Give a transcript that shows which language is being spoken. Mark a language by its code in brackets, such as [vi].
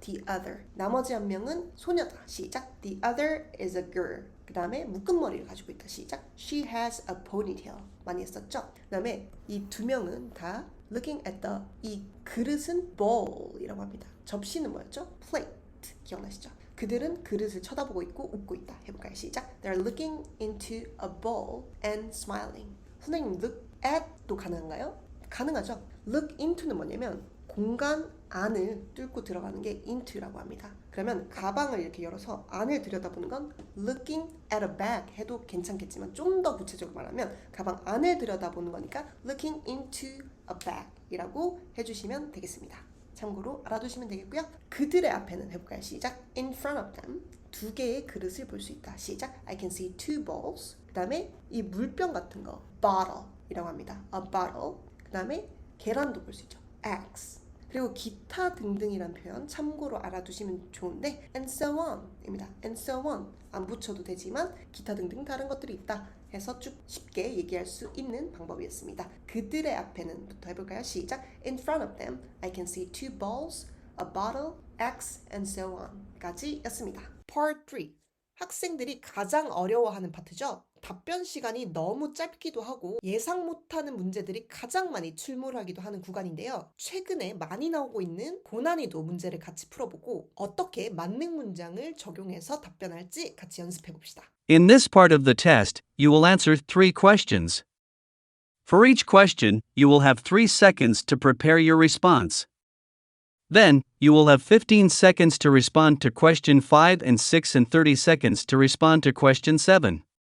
[en] The other. [ko] 나머지 한 명은 소녀다. 시작. [en] The other is a girl. [ko] 그 다음에 묶은 머리를 가지고 있다. 시작. [en] She has a ponytail. [ko] 많이 했었죠? 그 다음에 이 두 명은 다 [en] looking at the [ko] 이 그릇은 bowl이라고 합니다. 접시는 뭐였죠? plate. 기억나시죠? 그들은 그릇을 쳐다보고 있고 웃고 있다. 해볼까요? 시작. [en] They're looking into a bowl and smiling. [ko] 선생님 look at도 가능한가요? 가능하죠. look into는 뭐냐면 공간 안을 뚫고 들어가는 게 into라고 합니다. 그러면 가방을 이렇게 열어서 안을 들여다보는 건 [en] looking at a bag [ko] 해도 괜찮겠지만 좀 더 구체적으로 말하면 가방 안을 들여다보는 거니까 [en] looking into a bag [ko] 이라고 해주시면 되겠습니다. 참고로 알아두시면 되겠고요. 그들의 앞에는 해볼까요? 시작. [en] In front of them [ko] 두 개의 그릇을 볼 수 있다. 시작. [en] I can see two bowls. [ko] 그 다음에 이 물병 같은 거 bottle 이라고 합니다. [en] A bottle. [ko] 그 다음에 계란도 볼 수 있죠. [en] eggs. [ko] 그리고 기타 등등이란 표현 참고로 알아두시면 좋은데 [en] and so on [ko] 입니다. and so on 안 붙여도 되지만 기타 등등 다른 것들이 있다 해서 쭉 쉽게 얘기할 수 있는 방법이었습니다. 그들의 앞에는 부터 해볼까요? 시작. [en] In front of them I can see two bowls, a bottle, eggs and so on [ko] 까지 였습니다. [en] Part 3. [ko] 학생들이 가장 어려워하는 파트죠. 답변 시간이 너무 짧기도 하고 예상 못하는 문제들이 가장 많이 출몰하기도 하는 구간인데요. 최근에 많이 나오고 있는 고난이도 문제를 같이 풀어보고 어떻게 만능 문장을 적용해서 답변할지 같이 연습해 봅시다. [en] In this part of the test, you will answer 3 questions. For each question, you will have 3 seconds to prepare your response. Then, you will have 15 seconds to respond to question 5 and 6 and 30 seconds to respond to question 7.